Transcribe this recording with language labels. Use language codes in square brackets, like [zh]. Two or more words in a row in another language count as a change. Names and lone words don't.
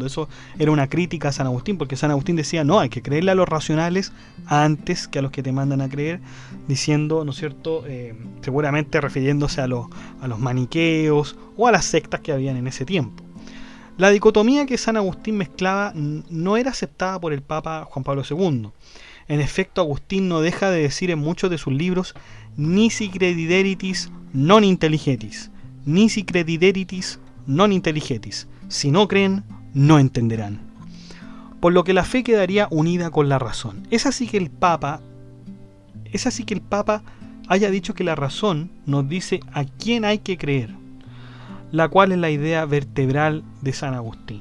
[es] Eso era una crítica a San Agustín, porque San Agustín decía, no, hay que creerle a los racionales antes que a los que te mandan a creer, diciendo, ¿no es cierto?, seguramente refiriéndose a los maniqueos o a las sectas que habían en ese tiempo. La dicotomía que San Agustín mezclaba no era aceptada por el Papa Juan Pablo II. En efecto, Agustín no deja de decir en muchos de sus libros, [la] nisi credideritis non intelligetis, nisi credideritis non intelligetis. [es] Si no creen, no entenderán. Por lo que la fe quedaría unida con la razón. Es así que el Papa haya dicho que la razón nos dice a quién hay que creer, la cual es la idea vertebral de San Agustín.